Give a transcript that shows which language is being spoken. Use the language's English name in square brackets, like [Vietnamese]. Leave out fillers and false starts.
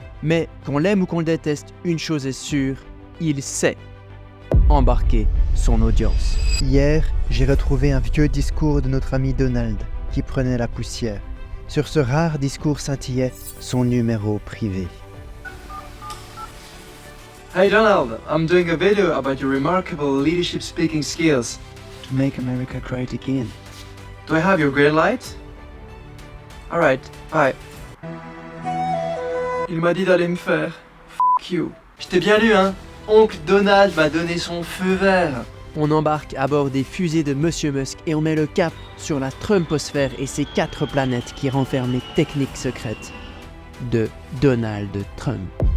[French] Mais qu'on l'aime ou qu'on le déteste, une chose est sûre, il sait embarquer son audience. Hier, j'ai retrouvé un vieux discours de notre ami Donald qui prenait la poussière. Sur ce rare discours scintillait son numéro privé. [English] Hey Donald, I'm doing a video about your remarkable leadership speaking skills. To make America great again. Do I have your green light? Alright, bye. [French] Il m'a dit d'aller me faire. [English] F*** you. [French] Je t'ai bien lu, hein? Oncle Donald m'a donné son feu vert. On embarque à bord des fusées de Monsieur Musk et on met le cap sur la Trumposphère et ses 4 planètes qui renferment les techniques secrètes de Donald Trump.